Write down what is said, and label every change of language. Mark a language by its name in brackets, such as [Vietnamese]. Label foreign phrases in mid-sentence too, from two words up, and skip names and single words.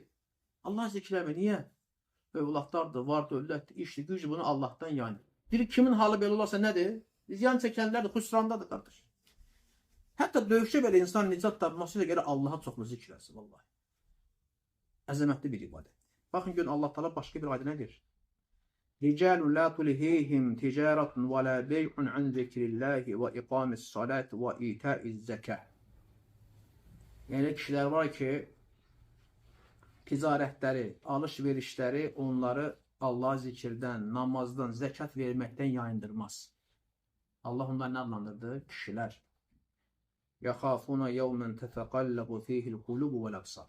[Azerbaijani] Allah zikir eləmir, niyə? Övladlardır, var dövlətdir, işdir, gücü bunu [Turkish] Allah'tan yani. [Azerbaijani] Bir kimin halı belə olarsa nədir? Ziyan çəkənlər də xüsrandadır, qardaş. Hətta döyüşdə belə insan nicat tapması ilə görə Allah'a çoxlu zikr etsin, vallahi. Əzəmətli bir ibadət. Baxın görün Allah Teala başqa bir ayədə nə deyir? [Arabic] رجال لا تلهيهم تجارة ولا بيع عن ذكر الله وإقام الصلاة وإيتاء الزكاة. [Azerbaijani] Yəni kişilər var ki, ticarətləri, alış-verişləri onları Allah zikirdən, namazdan, zəkat verməkdən yayındırmaz. Allah onları nə adlandırdı? Kişilər. [Arabic] يخافون يوما تتقلب فيه القلوب والأبصار.